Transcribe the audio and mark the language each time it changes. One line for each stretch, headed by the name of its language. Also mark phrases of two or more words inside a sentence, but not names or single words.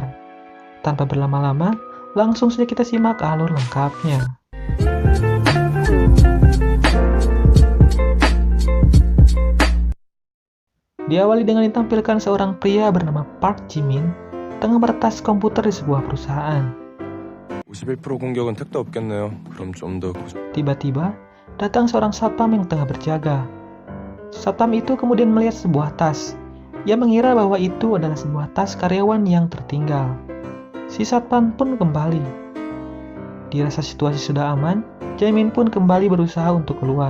Indonesian: Tanpa berlama-lama, langsung saja kita simak alur lengkapnya. Diawali dengan ditampilkan seorang pria bernama Park Ji-min tengah meretas komputer di sebuah perusahaan.
Korean: 51% 공격은 택도 없겠네요. 그럼 좀 더
Indonesian: Tiba-tiba, datang seorang satpam yang tengah berjaga. Satpam itu kemudian melihat sebuah tas. Ia mengira bahwa itu adalah sebuah tas karyawan yang tertinggal. Si satpam pun kembali. Dirasa situasi sudah aman, Jaemin pun kembali berusaha untuk keluar.